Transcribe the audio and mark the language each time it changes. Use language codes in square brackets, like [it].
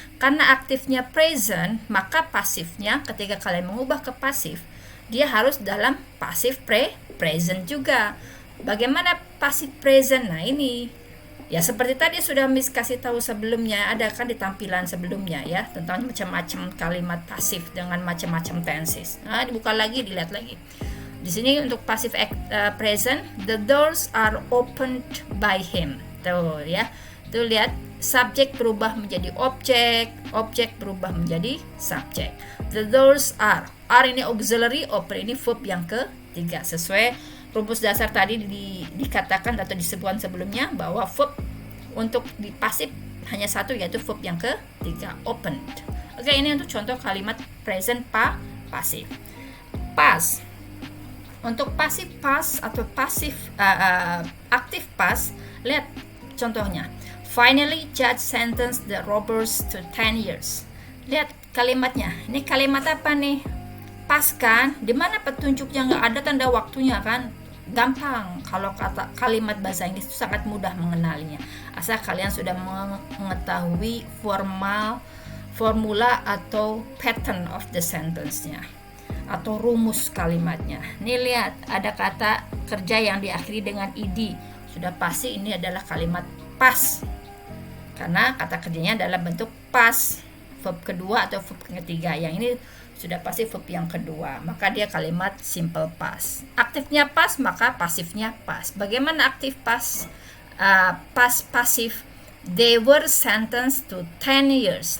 [id] Karena aktifnya present, maka pasifnya ketika kalian mengubah ke pasif, dia harus dalam pasif present juga. Bagaimana pasif present? Nah, ini ya seperti tadi sudah Miss kasih tahu sebelumnya, ada kan di tampilan sebelumnya ya, tentang macam-macam kalimat pasif dengan macam-macam tenses. Nah, dibuka lagi, dilihat lagi. Di sini untuk pasif present, [en] the doors are opened by him. [id] Tuh ya. Tuh lihat, subjek berubah menjadi objek, objek berubah menjadi subjek. [en] The doors are [id] ini auxiliary, open ini verb yang ketiga. Sesuai rumus dasar tadi dikatakan atau disebutkan sebelumnya bahwa verb untuk di pasif hanya satu, yaitu verb yang ketiga, opened. Oke, ini untuk contoh kalimat present pasif. Past. Untuk pasif past atau pasif aktif past, lihat contohnya. [en] Finally, judge sentenced the robbers to 10 years. [id] Lihat kalimatnya. Ini kalimat apa nih? Pas kan? Dimana petunjuknya nggak ada tanda waktunya kan? Gampang. Kalau kata kalimat bahasa Inggris itu sangat mudah mengenalinya. Asal kalian sudah mengetahui formula atau [en] pattern of the sentence- [id] nya atau rumus kalimatnya. Nih lihat, ada kata kerja yang diakhiri dengan ed. Sudah pasti ini adalah kalimat pas. Karena kata kerjanya dalam bentuk pas, verb kedua atau verb ketiga. Yang ini sudah pasti verb yang kedua, maka dia kalimat simple past. Aktifnya pas, maka pasifnya pas. Bagaimana aktif pas? Pas pasif, [en] they were sentenced to 10 years.